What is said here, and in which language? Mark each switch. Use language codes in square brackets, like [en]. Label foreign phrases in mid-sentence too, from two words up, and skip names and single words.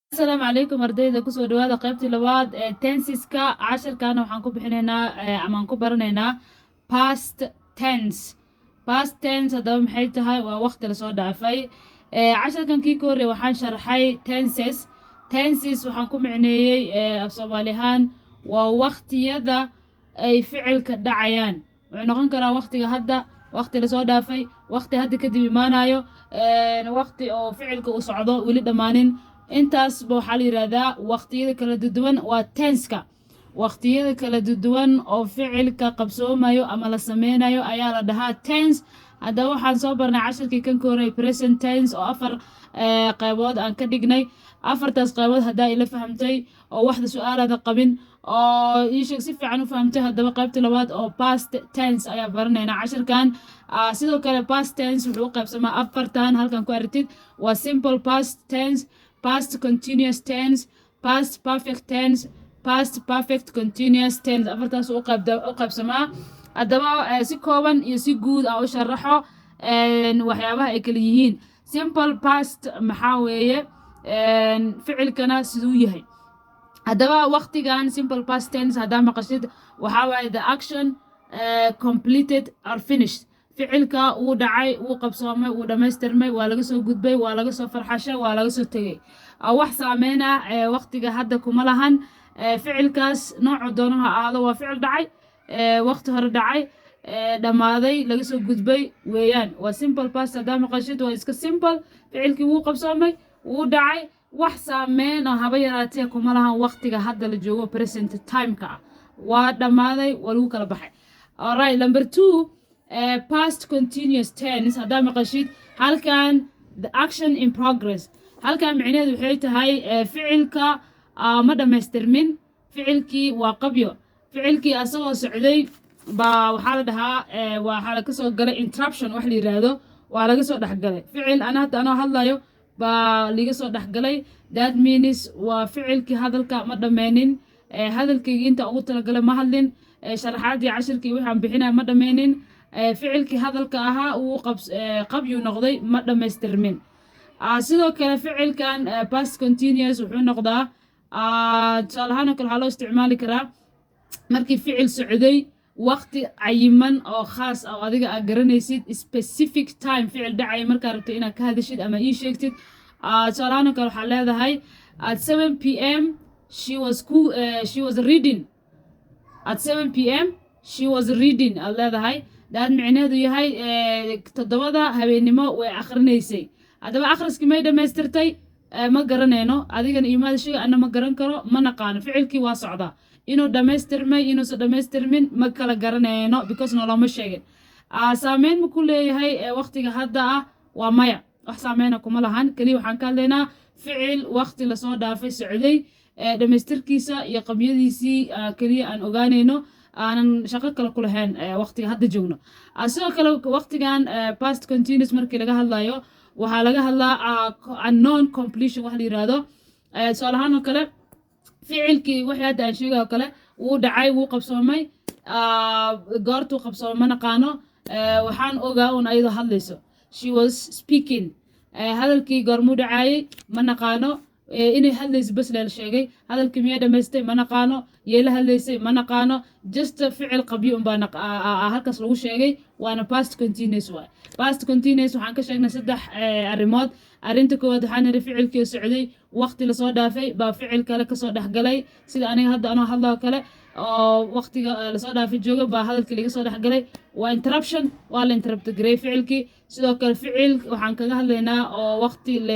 [ar] السلام عليكم [so] ardayda kusoo dhawaada qaybtii labaad ee tenseska casharkaana waxaan ku bixinaynaa ama aan ku baranaynaa [en] past tense [so] haddaba maxay tahay waa waqti lasoo dhaafay casharkan kii ka horreey waxaan sharxay tenses waxaan ku micneeyey af soomaali ahaan waa waqtiyada ay ficilka dhacayaan wuxuu noqon karaa waqtiga hadda waqti lasoo dhaafay waqti hadda kadib imaanayo waqti oo ficilka uu socdo weli dhammaanin intaas waxaa la yiraahdaa waqtiyada kala duwan waa tenska waqtiyada kala duwan oo ficilka qabsoomayo ama la sameynayo ayaa la dhahaa tense haddaba waxaan soo barnay casharkii kan ka horreeyay [en] present tense [so] oo afar qaybood aan ka dhignay afartaas qaybood haddaa ila fahamtay oo waxda su-aalaada qabin oo ii sheeg si fiican u fahamtay haddaba qaybta labaad oo [en] past tense [so] ayaa baranaynaa casharkan sidoo kale [en] past tense [so] wuxuu u qaybsamaa afartan halkan ku aragtid waa [en] simple past tense past continuous tense past perfect tense past perfect continuous tense [so] afartaas u qaybsamaa haddaba si kooban iyo si guud ah u sharaxo waxyaabaha ay kala yihiin [en] simple past [so] maxaa weeye ficilkana siduu yahay haddaba waqtigan [en] simple past tense [so] haddaa maqashid waxaa waaye [en] the action completed or finished [so] ficilka wuu dhacay wuu qabsoomay wuu dhammaystirmay waa laga soo gudbay waa laga soo farxashay waa laga soo tegay wax saameyna waqtiga hadda kuma lahan ficilkaas noocu doono ha ahaado waa ficil dhacay waqti hore dhacay dhammaaday laga soo gudbay weeyaan waa [en] simple past [so] haddaa maqashid waa iska simple ficilkii wuu qabsoomay wuu dhacay wax saameyn oo haba yaraatee kuma lahan waqtiga hadda la joogo [en] present timeka [so] ah waa dhammaaday waa lagu kala baxay [en] alright number 2 past continuous tense [so] haddaa maqashid halkan [en] the action in progress [so] halkan micnaheedu waxay tahay ficilka ma dhammaystirmin ficilkii waa qabyo ficilkii asagoo socday baa waxaa la dhahaa waxaa laga soo galay interruption wax la yiraahdo waa laga soo dhexgalay ficil hadda anoo hadlayo baa liga soo dhexgalay [en] that means [so] waa ficilkii hadalka ma dhammeynin hadalkaygii inta ugu talagalay ma hadlin sharaxaadii cashirkii waxaan bixinaya ma dhammeynin ficilkii hadalka ahaa uu qabyu noqday ma dhammaystirmin sidoo kale ficilkan [en] past continuous [so] wuxuu noqdaa tusaale ahaan oo kale waxaa loo isticmaali karaa markii ficil socday waqti cayiman oo khaas ah oo adiga aad garanaysid [en] specific time [so] ficil dhacay markaa rabto inaad ka hadashid ama ii sheegtid tusaale ahaan oo kale waxaa leedahay [en] at 7 p.m. she was reading at 7 p.m. she was reading [so] aad leedahay daad micneheedu yahay toddobada habeennimo way akhrinaysay haddaba akhriskii may dhammaystirtay ma garanayno adigana imaada sheega ana ma garan karo ma naqaano ficilkii waa socdaa inuu dhammaystirmay inuusan dhammaystirmin ma kala garanayno because noloma sheegin saameyn ma ku leeyahay waqtiga hadda ah waa maya wax saameyna kuma lahan keliya waxaan ka hadlaynaa ficil waqti lasoo dhaafay socday dhammaystirkiisa iyo qabyadiisii keliya aan ogaanayno aanan shaqo kale ku lahayn waqtiga hadda joogno sidoo kale waqtigan [en] past continuous [so] markii laga hadlayo waxaa laga hadlaa [en] unknown completion [so] wax la yiraahdo tusaale ahaan oo kale ficilkii wixii hadda aan sheegay oo kale wuu dhacay wuu qabsoomay goortuu qabsoomay ma naqaano waxaan ogaa un ayadoo hadlayso [en] she was speaking [so] hadalkii goormuu dhacaayay ma naqaano inay hadlayso bas leel sheegay hadalkii miyaa dhammaystay ma naqaano yeela hadlaysay ma naqaano just ficil qabyo unbaa halkaas lagu sheegay waana [en] past continuous [so] waay [en] past continuous [so] waxaan ka sheegnay saddex arrimood arrinta koowaad waxaan niri ficilkii socday waqti lasoo dhaafay baa ficil kale kasoo dhexgalay sida aniga hadda anoo hadlao kale oo waqtiga lasoo dhaafay jooga baa hadalkii laga soo dhexgalay waa interruption waa la interrupt gareey ficilkii sidoo kale ficil waxaan kaga hadlaynaa oo waqti la